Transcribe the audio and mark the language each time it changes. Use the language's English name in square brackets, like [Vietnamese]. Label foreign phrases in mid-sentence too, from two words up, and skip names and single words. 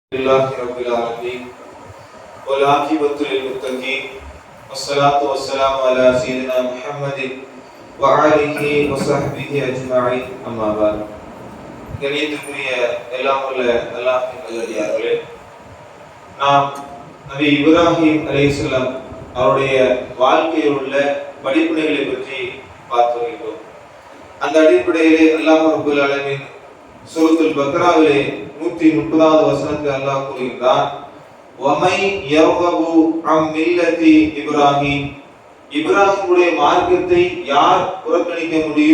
[Arabic] لله رب العالمين والعاقبة للمتقين والصلاة والسلام على سيدنا محمد وآله وصحبه أجمعين أما بعد. [Tamil] கணியத்துக்குரிய எல்லாம் உள்ள அல்லாஹ்வின் நல்லடியார்களே, நாம் நபி இப்ராஹிம் அலைஹிஸ்ஸலாம் அவருடைய வாழ்க்கையில் உள்ள படிப்பினைகளை பற்றி பார்த்து வருகிறோம். அந்த அடிப்படையிலே அல்லாஹ் [Arabic] رب العالمين [Tamil] சூரத்துல் பக்ராவிலே 130வது வசனத்தில் அல்லாஹ் கூறுகிறார், [Arabic] ومن يرغب عن ملة إبراهيم, [Tamil] இப்ராஹிமுடைய மார்க்கத்தை யார் புறக்கணிக்க முடியும்?